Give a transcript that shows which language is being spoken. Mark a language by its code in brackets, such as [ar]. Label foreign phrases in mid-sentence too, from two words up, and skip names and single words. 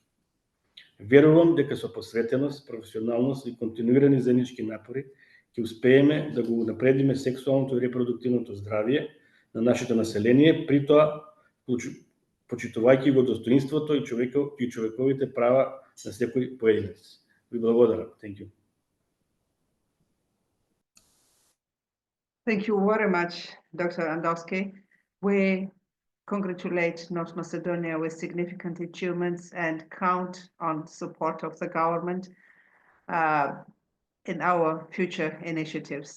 [mk] Верувам дека со посветеност, професионалност и континуирани заеднички напори ќе успееме да го напредиме сексуалното и репродуктивното здравје на нашето население, при тоа почитувајќи го достоинството и човековите права на секој поединец. Ви благодарам. [en] Thank you. Thank you very much, Dr. Androvski. We congratulate North Macedonia with significant achievements and count on support of the government in our future initiatives.